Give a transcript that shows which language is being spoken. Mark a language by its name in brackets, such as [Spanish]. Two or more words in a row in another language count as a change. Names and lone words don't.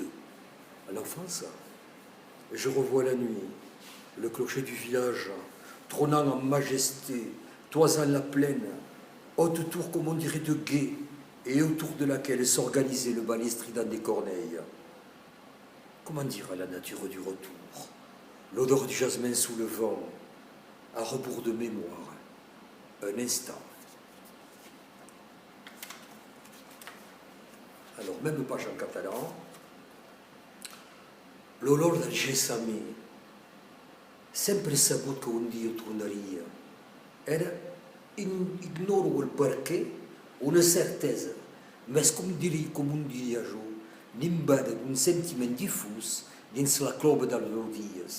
[French] À l'enfance, je revois la nuit, le clocher du village, trônant en majesté, toisant la plaine, haute tour comme on dirait de guet, et autour de laquelle s'organisait le ballet strident des corneilles. Comment dire à la nature du retour? L'odeur du jasmin sous le vent, à rebours de mémoire, un instant. Alors, même page en catalan. [Catalan] L'olor del gessamí, sempre he sabut que un dia tornaria. Era, ignoro el perquè, una certesa, més com un diria jo, nimbada d'un sentiment difús dins la clova dels meus dies.